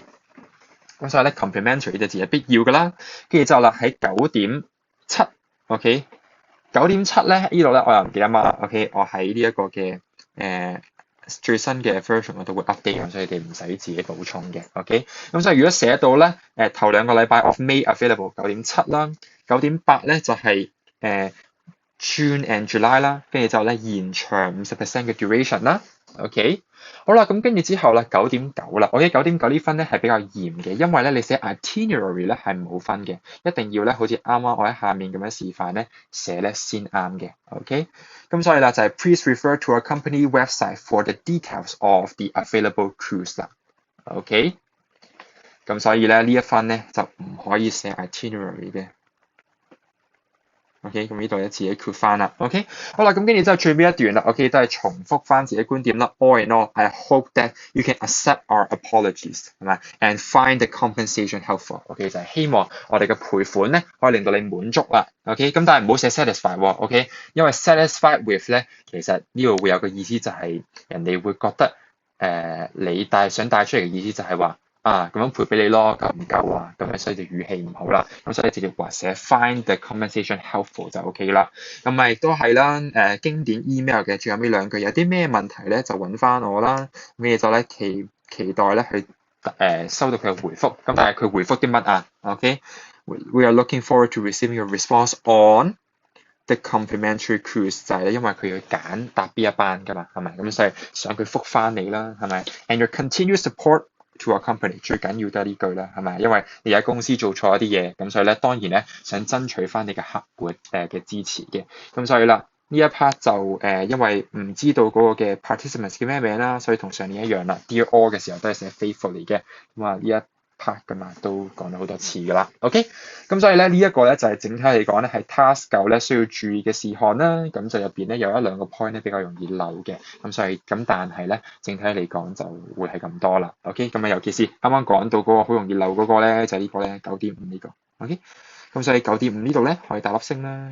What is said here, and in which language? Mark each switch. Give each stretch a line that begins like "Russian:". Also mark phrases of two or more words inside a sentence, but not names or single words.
Cantonese: 咁所以咧 complementary 呢隻字係必要㗎啦，跟住之後啦喺9.7 ，OK？ 9.7咧呢度咧我又唔記得乜 ，OK？ 我喺呢一個嘅最新嘅 version 我都會 update， 所以你哋唔使自己補充嘅 ，OK？咁所以如果寫到咧頭2個禮拜
English: of May available
Cantonese: 9.7 啦，9.8咧就係
English: June and July
Cantonese: 啦，跟住之後咧延長50% 嘅 duration 啦 ，OK， 好啦，咁跟住之後啦9.9啦，OK， 9.9呢分咧係比較嚴嘅，因為咧你寫 itinerary 咧係冇分嘅，一定要咧好似啱啱我喺下面咁樣示範咧寫咧先啱嘅 ，OK， 咁所以啦就係
English: please refer to our company website for the details of the available cruise
Cantonese: 啦 ，OK， 咁所以咧呢一分咧就唔可以寫 itinerary 嘅。OK， 咁呢度一自己括翻啦。OK， 好啦，咁跟住之後最尾一段啦。OK， 都係重複翻自己觀點啦。
English: All in all, I hope that you can accept our apologies，
Cantonese: 係咪 ？
English: And find the compensation helpful。
Cantonese: OK， 就係希望我哋嘅賠款咧可以令到你滿足啦。OK， 咁但係唔好寫 satisfied 喎。OK， 因為
English: satisfied with
Cantonese: 咧，其實呢度會有個意思就係人哋會覺得你想帶出嚟嘅意思就係話咁樣賠俾你咯，夠唔夠啊？咁樣所以就語氣唔好啦。咁所以直接話寫
English: find the compensation helpful
Cantonese: 就 OK 啦。咁咪亦都係啦，經典 email 嘅最後尾兩句有啲咩問題咧就揾翻我啦。咩就咧期待咧去收到佢嘅回覆。咁但係佢回覆啲乜啊 ？OK，
English: we are looking forward to receiving your response on the complimentary cruise
Cantonese: 就係咧，因為佢要揀搭邊一班㗎嘛，係咪？咁所以想佢覆翻你啦，係咪 ？
English: And your continued support to our company
Cantonese: 最緊要都係呢句啦，係咪？因為你喺公司做錯一啲嘢，咁所以咧當然咧想爭取翻你嘅客戶嘅支持嘅，咁所以啦呢一 part 就因為唔知道嗰個嘅 participants 叫咩名啦，所以同上年一樣啦。
English: Dear all
Cantonese: 嘅時候都係寫 faithfully 嘅，咁啊呢一part 㗎嘛，都講咗好多次㗎啦。OK，咁所以咧呢一個咧就係整體嚟講咧係 task 9咧需要注意嘅事項啦。咁就入邊咧有一兩個 point 咧比較容易漏嘅，咁所以但係咧整體嚟講就會係咁多啦。OK，咁啊尤其是啱啱講到嗰個好容易漏嗰個咧就係呢個咧9.5呢個。OK，咁所以9.5呢度咧可以打粒星啦。